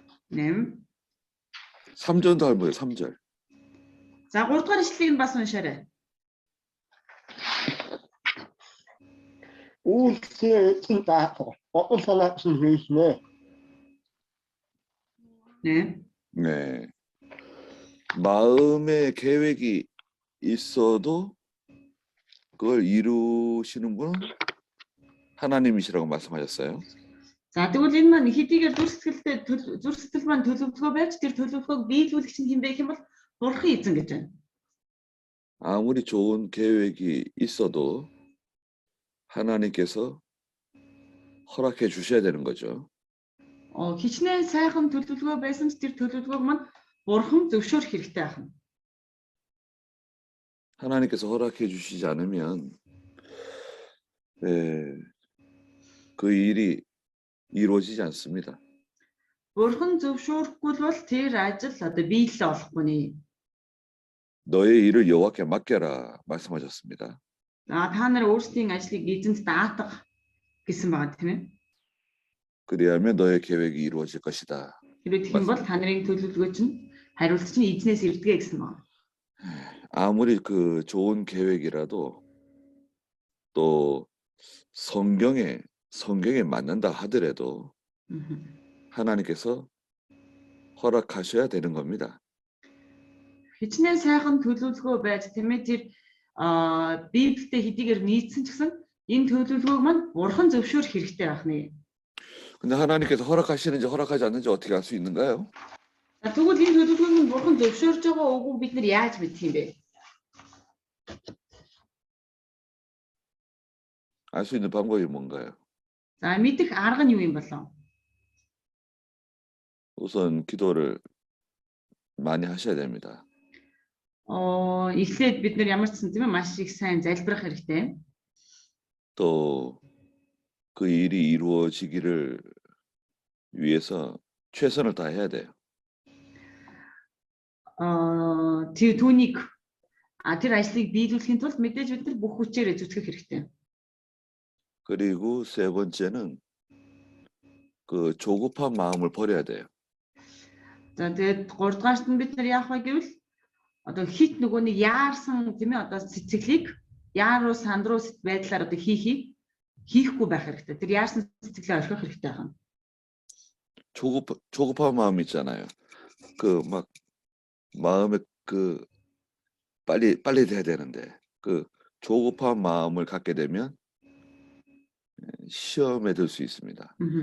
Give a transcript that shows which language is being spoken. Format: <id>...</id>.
<ko>8. 3절도 할머니 3절.</ko> <mn>За 3 дугаар ишлэгийг нь бас уншаарай. Үйлсээ эзэн даах бодол санаа чинь хийснэ. 8.</mn> <ko>네. 마음의 계획이 있어도 그걸 이루시는 분은 하나님이시라고 말씀하셨어요.</ko> <mn>За тэгвэл энэ маань хэдийгээр зүрх сэтгэл маань төлөвлөгөө байж тэр төлөвлөгөөг биелүүлэгч нь хин бэ гэх юм бол бурхан эзэн гэж байна.</mn> <ko>아무리 좋은 계획이 있어도 하나님께서 허락해 주셔야 되는 거죠.</ko> <mn>Хичнээн сайхан төлөвлөгөө байсан ч тэр төлөвлөгөөг маань бурхан зөвшөөрөх хэрэгтэй байна.</mn> <ko>하나님께서 허락해 주시지 않으면 그 일이 이루어지지 않습니다.</ko> <mn>Бурхан зөвшөөрөхгүй бол тэр ажил одоо биелэл болохгүй нэ.</mn> <ko>너의 일을 여호와께 맡겨라 말씀하셨습니다.</ko> <mn>Та нар өөрсдийн ажлыг эзэнт даатах гэсэн байгаа тийм ээ.</mn> <ko>그리하면 너의 계획이 이루어질 것이다.</ko> <mn>Хэрвээ тийм бол та нарын төлөвлөгөө чинь хариулт чинь эзнээс ирдгээ гэсэн байна.</mn> <ko>아무리 그 좋은 계획이라도 또 성경에 맞는다 하더라도 하나님께서 허락하셔야 되는 겁니다.</ko> <mn>Хичнээн сайхан төлөвлөгөө байж тийм ээ тэр Библиэд хэдийгээр нийцсэн ч гэсэн энэ төлөвлөгөөг маань бурхан зөвшөөрөх хэрэгтэй байх нэ.</mn> <ko>근데 하나님께서 허락하시는지 허락하지 않는지 어떻게 알 수 있는가요?</ko> <mn>Тэгвэл энэ төлөвлөгөөг нь бурхан зөвшөөрж байгаа үгүй бид нар яаж мэдх юм бэ?</mn> <ko>알 수 있는 방법이 뭔가요?</ko> <mn>За мэдэх арга нь юу юм болов?</mn> <ko>우선 기도를 많이 하셔야 됩니다.</ko> <mn>Эхлээд бид нар ямар ч юм тийм ээ маш их сайн залбирах хэрэгтэй.</mn> <ko>또 그 일이 이루어지기를 위해서 최선을 다해야 돼요.</ko> <mn>Түүнийг тэр ажлыг биелүүлэхийн тулд мэдээж бид нар бүх хүчээрээ зүтгэх хэрэгтэй.</mn> <ko>그리고 세 번째는 그 조급한 마음을 버려야 돼요.</ko> <mn>За тэгээд 3 дугаарт нь бид нар яах вэ гэвэл одоо хит нөгөө нэг яарсан тийм ээ одоо сэтгэлийг яаруу сандруу байдлаар одоо хийхгүй байх хэрэгтэй. Тэр яарсан сэтгэлээ орхих хэрэгтэй байна.</mn> <ko>조급한 마음 있잖아요. 그 막 마음에 그 빨리 돼야 되는데 그 조급한 마음을 갖게 되면 시험에 들 수 있습니다.</ko>